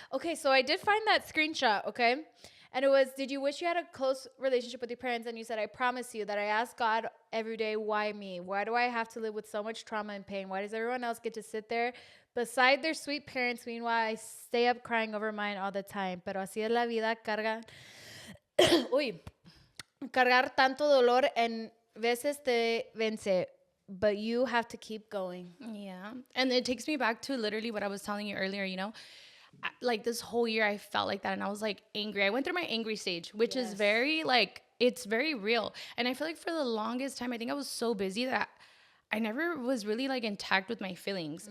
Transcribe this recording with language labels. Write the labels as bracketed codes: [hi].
[en] Okay, so I did find that screenshot, okay? And it was, did you wish you had a close relationship with your parents? And you said, I promise you that I ask God every day, why me? Why do I have to live with so much trauma and pain? Why does everyone else get to sit there beside their sweet parents? Meanwhile, I stay up crying over mine all the time. [es] Pero así es la vida, cargar tanto dolor en veces te vence. [en] But you have to keep going. Yeah. And it takes me back to literally what I was telling you earlier, you know? Like this whole year I felt like that and I was like angry. I went through my angry stage, which is very like, it's very real. And I feel like for the longest time, I think I was so busy that I never was really like intact with my feelings.